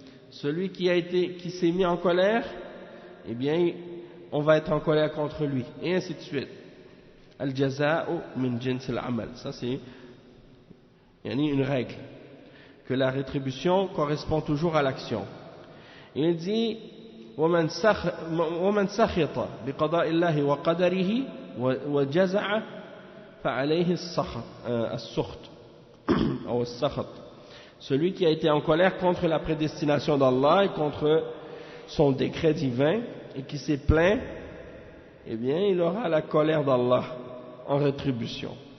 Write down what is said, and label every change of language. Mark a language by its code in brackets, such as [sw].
[fr] Celui qui s'est mis en colère, eh bien on va être en colère contre lui, et ainsi de suite. [ar] Al-jaza'u min jins al-amal, [fr] ça c'est une règle, que la rétribution correspond toujours à l'action. Il dit [ar] وَمَنْ سَخِطَ بِقَضَاءِ اللَّهِ وَقَدَرِهِ وَجَزَعَ فَعَلَيْهِ السُّخْطُ أو السَّخَطُ. [fr] Celui qui a été en colère contre la prédestination d'Allah et contre son décret divin et qui s'est plaint, eh bien il aura la colère d'Allah en rétribution.